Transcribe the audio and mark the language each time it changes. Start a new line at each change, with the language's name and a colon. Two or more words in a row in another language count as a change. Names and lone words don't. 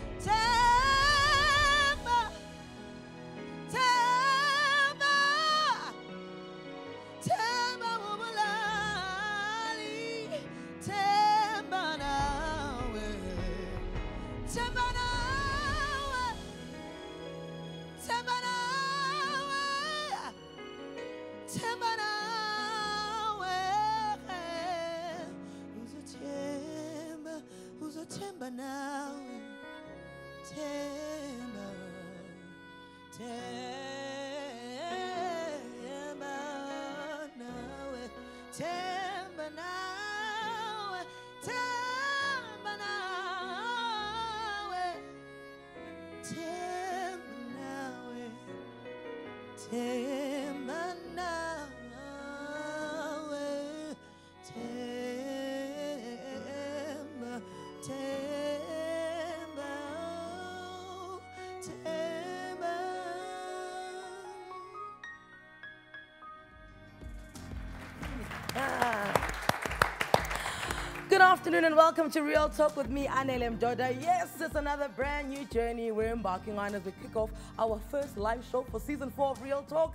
Zulu: Temba, temba, temba ubulali, temba nawe, temba nawe, temba nawe, temba nawe. Uzotemba nawe, temba, temba nawe, temba nawe, temba nawe, temba nawe, temba nawe, temba, temba, temba.
English: Good afternoon and welcome to Real Talk with me, Anele. Yes, it's another brand new journey we're embarking on as we kick off our first live show for season 4 of Real Talk.